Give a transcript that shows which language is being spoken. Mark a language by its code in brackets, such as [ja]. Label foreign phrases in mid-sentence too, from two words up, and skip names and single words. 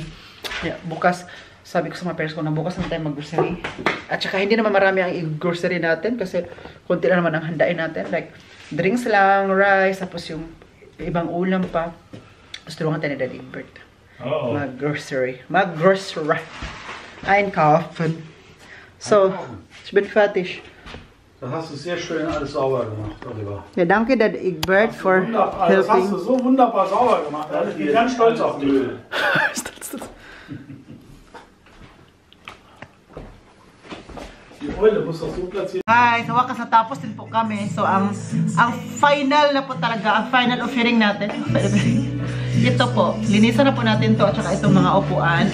[tl] Kaya bukas sabi ko sa mga parents ko na bukas na tayo mag-grocery. At saka hindi naman marami ang i-grocery natin kasi konti lang naman ang handain natin. Like, drinks lang, rice, tapos yung ibang ulam pa. Tapos tulungan tayo ni Daddy Egbert. Mag-grocery. Mag-grocery. [de] Einkaufen. So, ich bin fertig. Das hast du sehr schön alles sauber gemacht, Oliver. Ja, danke Daddy Egbert [en] for helping. [de] Das hast du so wunderbar sauber gemacht. Ich bin ganz stolz auf dich. [tl] Hi, sa wakas natapos din po kami. So ang final na po talaga, ang final offering natin. Ito po, linisan na po natin to at saka itong mga upuan.